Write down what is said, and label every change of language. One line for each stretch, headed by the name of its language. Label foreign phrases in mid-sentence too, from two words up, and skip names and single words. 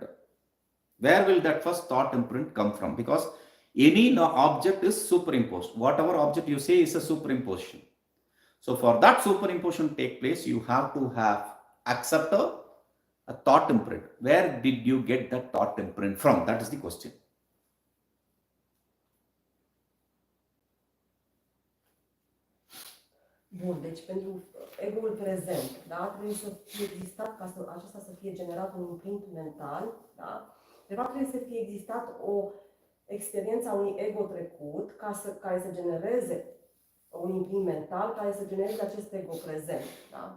English: Where will that first thought imprint come from? Because any object is superimposed. Whatever object you say is a superimposition. So for that superimposition to take place, you have to accept a thought imprint. Where did you get that thought imprint from? That is the question.
Romanian: Bun, deci pentru ego-ul prezent, da, trebuie să fie existat, ca să acesta să fie generat un imprint mental, da? De fapt trebuie să fie existat o experiență a unui ego trecut care să genereze un imprint mental, care să genereze acest ego prezent, da?